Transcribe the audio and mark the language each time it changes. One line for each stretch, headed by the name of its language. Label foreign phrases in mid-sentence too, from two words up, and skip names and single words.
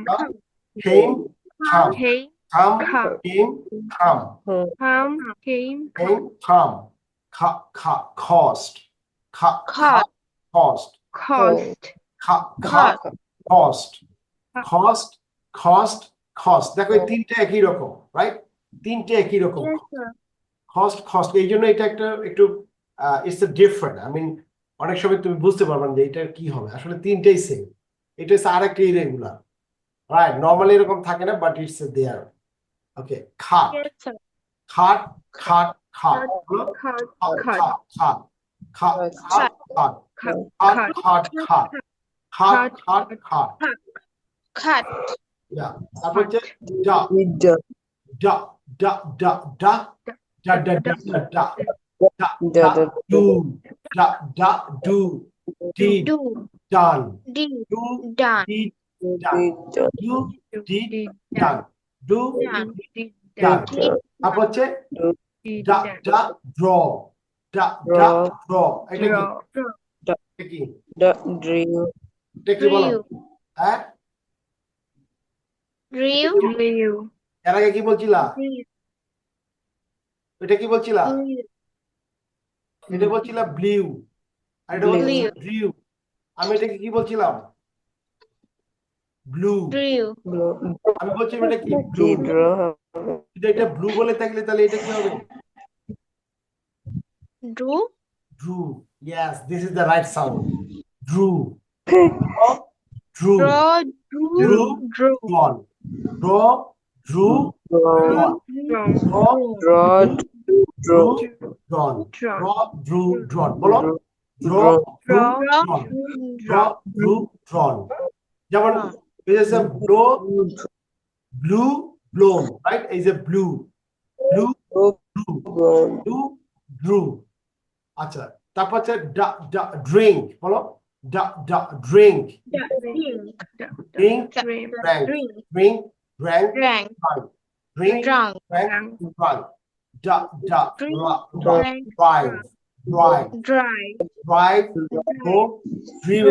English: came, come, Hey. come, Come. came, come, Come. Came. came, come, cost, Cost. cost, Cost. cost, cost,
Bangla: দেখো এই তিনটে একই রকম, রাইট? তিনটে একই রকম,
English: Yes, sir.
Bangla: cost, এই জন্য এটা একটা একটু
English: it's a different, I mean
Bangla: অনেক সময় তুমি বুঝতে পারবে না যে এটা কি হবে, আসলে তিনটেই সেম। এটা হচ্ছে আরেকটা ইরেগুলার, রাইট? নর্মালি এরকম থাকে না,
English: but it's there.
Bangla: ওকে, খাট,
English: Yes, sir. cut, cut, cut, বলো। Cut. খাট, Cut. cut, cut, cut, cut, Cut. খাট, Cut. cut, cut, cut, cut, cut, Cut.
Bangla: ইয়া। তারপর হচ্ছে ডা,
English: Reader. ডা, ডা, ডা, ডা, ডা, ডা, ডা, ডা, ডা, ডা, ডা, ডু, ডা, ডা, ডু, did, Do. done, Did. do, Done. did, done, Reader. do, did, Did. done, do, Done. did, Did. done. Did.
Bangla: তারপর হচ্ছে
English: Did. ডা, ডা, draw, ডা, ডা, draw,
Bangla: এটা কি?
English: Draw.
Bangla: এটা কি?
English: Drill.
Bangla: এটা কি বলো?
English: Drill.
Bangla: হ্যাঁ,
English: Drill. Drill.
Bangla: এর আগে কি বলছিলা? এটা কি বলছিলা? এটা বলছিলা ব্লিউ, আর এটা বলছিলা ড্রিউ। আমি এটাকে কি বলছিলাম? ব্লু।
English: Drill. Blue.
Bangla: আমি বলছিলাম এটা কি? ব্লু।
English: Draw.
Bangla: যদি এটা ব্লু বলে থাকলে তাহলে এটা কি হবে?
English: Drew. Drew. Yes, this is the right sound. Drew. Drew. Draw. Drew. Drew. Drawn. Draw. Drew. Drawn. Draw. Draw. Drew. Draw. Drawn. Draw. Draw. Drew. Drawn.
Bangla: বলো।
English: Draw. Drew. Drawn. Draw. Drew. Drawn. যেমন this is a blow. Blue. Blown. Right? Is a blue. Blue. Drew. Blown. Blue. Drew.
Bangla: আচ্ছা, তারপর হচ্ছে ড্রিঙ্ক, বলো।
English: drink, drink, Drink. drank, Drink. drink, drank, Drank. drunk, drink, Drunk. drank, drunk, Drink. drive, Drank. drive, Drive. drive, drove, driven,